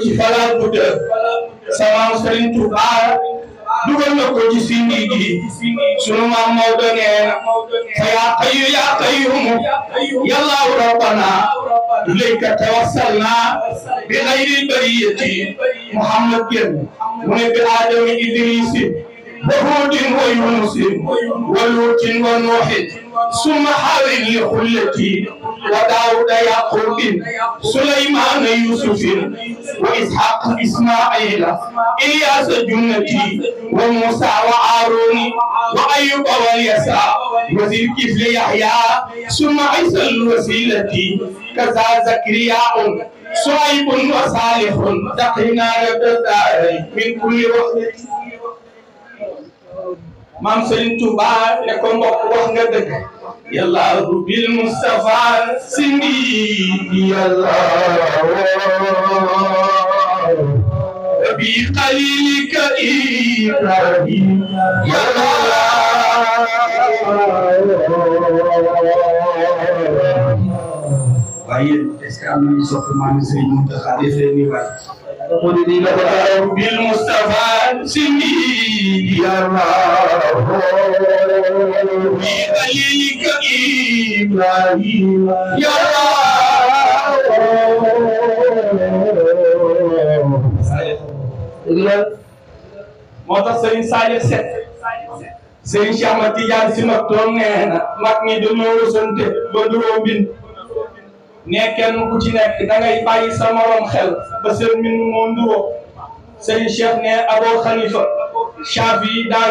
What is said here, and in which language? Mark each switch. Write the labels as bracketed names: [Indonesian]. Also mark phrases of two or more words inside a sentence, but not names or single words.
[Wolof] ci Falaal bu dë samaam Sëriñ Tuubaa dugal na ko ci sindi gi sunu maam Maodo nee na fa [Arabic] يا قيو يا قيوم الله ربنا إليك توسلنا بخير البرية محمد [Wolof] génn mu ne bi Aadama [Arabic] إدريس و هود و يونس و لوط و نوح ثم هارون ل خلة و داود يعقوب سليمان يوسف و إسحاق إسماعيل إلياس جنة و موسى و هارون و أيوب و اليسع و ذا الكفل يحيى ثم عيسى الوسيلة كذا زكريا صهيب و صالح تقنا ربدا الدارين من كل وحدة [Wolof] maam Serigne Touba ne ko mbokk wax nga dëgg [Arabic] يا الله بالمصطفى سندي يا الله بخليلك إبراهيم يا الله [Wolof] waaye [French] est-ce que [Wolof] am nañu sopp maam Serigne Mountakha def leen ni waay [Arabic] بالمصطفى سندي يا الله بخليلك إبراهيم يا الله [Wolof] moo tax Serigne Saliou Seck Serigne Cheikh Ahmad Tidiane Sy Maktoum nee na mag ñi dañoo rusante ba duroo bind ne kenn ku ci nekk da ngay bàyyi sa morom xel ba seen mbind moo nduroo Serigne Cheikh ne Abou Khalifa Chafi yi daa